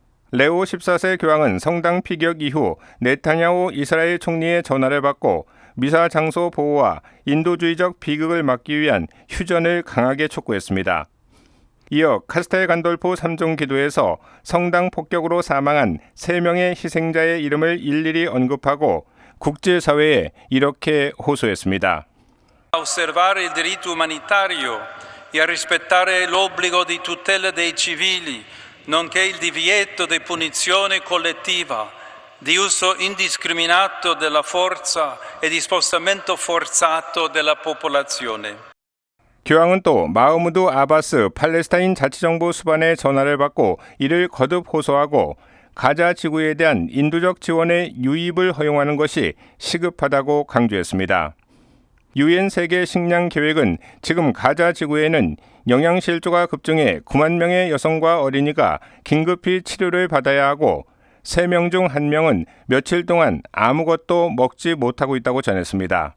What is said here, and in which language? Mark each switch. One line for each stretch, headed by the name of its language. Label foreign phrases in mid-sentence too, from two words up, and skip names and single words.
Korean: 레오 14세 교황은 성당 피격 이후 네타냐후 이스라엘 총리의 전화를 받고 미사 장소 보호와 인도주의적 비극을 막기 위한 휴전을 강하게 촉구했습니다. 이어 카스텔 간돌포 3종 기도에서 성당 폭격으로 사망한 3명의 희생자의 이름을 일일이 언급하고 국제사회에 이렇게 호소했습니다.
Italian: A osservare il diritto umanitario e a rispettare l'obbligo di tutela dei civili, nonché il divieto di punizione collettiva, di uso indiscriminato della forza e di spostamento forzato della popolazione.
Korean: 교황은 또 마흐무드 아바스 팔레스타인 자치정부 수반의 전화를 받고 이를 거듭 호소하고 가자 지구에 대한 인도적 지원의 유입을 허용하는 것이 시급하다고 강조했습니다. 유엔 세계 식량 계획은 지금 가자 지구에는 영양실조가 급증해 9만 명의 여성과 어린이가 긴급히 치료를 받아야 하고 3명 중 1명은 며칠 동안 아무것도 먹지 못하고 있다고 전했습니다.